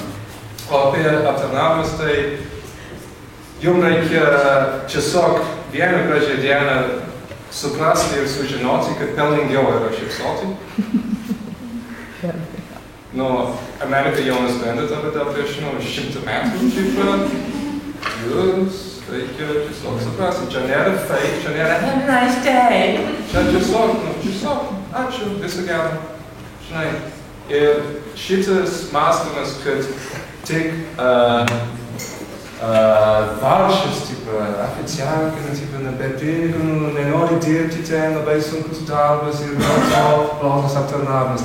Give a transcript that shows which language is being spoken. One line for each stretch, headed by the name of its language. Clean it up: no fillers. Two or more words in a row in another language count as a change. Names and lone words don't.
Lithuanian: O apie aptarnavimus, tai jums reikia tiesiog vieną gražią dieną suprasti ir sužinoti, kad pelningiau yra šypsoti. Amerika jau nusprendė apie tą prieš 100 metų. Jūs reikia tiesiog suprasti. Čia nėra fake, čia nėra
English: have a nice day.
Lithuanian: Čia tiesiog, ačiū, viso gero. Žinai. Ir šitas mąstymas, kad tik varšas, oficialkai, be pinigų, nenori dirbti ten, labai sunkus darbas ir blogas aptarnavimas.